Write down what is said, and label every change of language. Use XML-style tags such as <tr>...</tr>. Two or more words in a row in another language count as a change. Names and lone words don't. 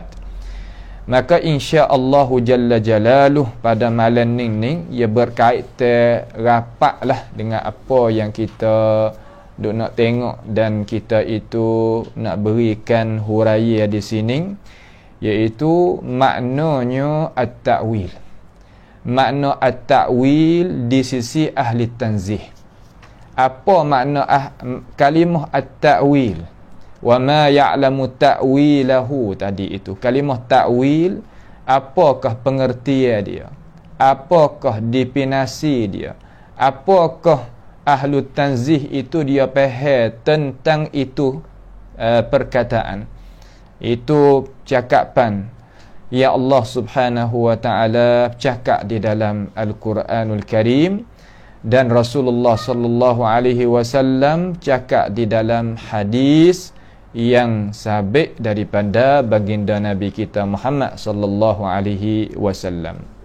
<ms>Maka</ms> <ar>إن شاء الله جل جلاله</ar> <ms>pada malam ni ia berkaitan rapatlah dengan apa yang kita duk nak tengok dan kita itu nak berikan huraian di sini, iaitu maknanya at-ta'wil. Makna at-ta'wil di sisi ahli tanzih. Apa makna kalimah at-ta'wil?</ms> <ar>وما يعلم تأويله</ar> <ms>tadi itu. Kalimah ta'wil, apakah pengertian dia? Apakah definisi dia? Apakah</ms> <ar>أهل التنزيه</ar> <ms>itu dia faham tentang itu perkataan? Itu cakapan Ya Allah</ms> <ar>سبحانه وتعالى</ar> <ms>cakap di dalam</ms> <ar>القرآن الكريم,</ar> <ms>dan Rasulullah</ms> <ar>صلى الله عليه وسلم</ar> <ms>cakap di dalam hadis yang sabit daripada baginda Nabi kita Muhammad</ms> <ar>صلى الله عليه وسلم.</ar>